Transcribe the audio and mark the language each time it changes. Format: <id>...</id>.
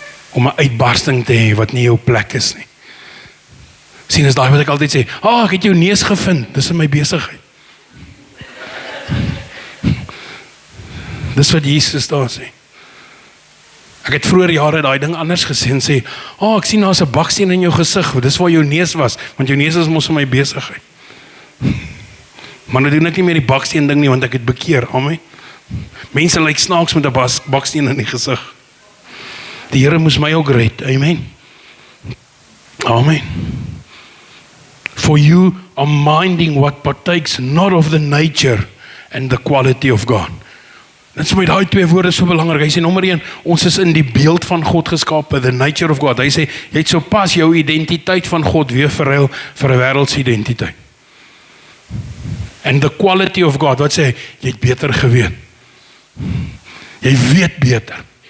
<af>Om 'n uitbarsting te hê wat nie jou plek is nie. Sien, is daai wat ek altyd sê, ek het jou neus gevind, dis in my besigheid. Dis wat Jesus daar sê. Ek het vroeër jare daai ding anders gesê en sê, ek sien daar's 'n baksteen in jou gesig, dis waar jou neus was, want jou neus is mos in my besigheid. Maar nou doen ek nie meer die baksteen ding nie, want ek het bekeer, amen. Mense lyk snaaks met 'n baksteen in die gesig. Die Here moes my ook red, amen. Amen.</af> <en>For you are minding what partakes not of the nature and the quality of God.</en> <af>Dit is my daai 2 woorde so belangrik. Hy sê nommer 1, ons is in die beeld van God geskape,</af> <en>the nature of God.</en> <af>Hy sê, jy het sopas jou identiteit van God weer verruil vir 'n wêreldse identiteit.</af> <en>And the quality of God,</en> <af>wat sê hy? Jy het beter geweet. Jy weet beter.</af>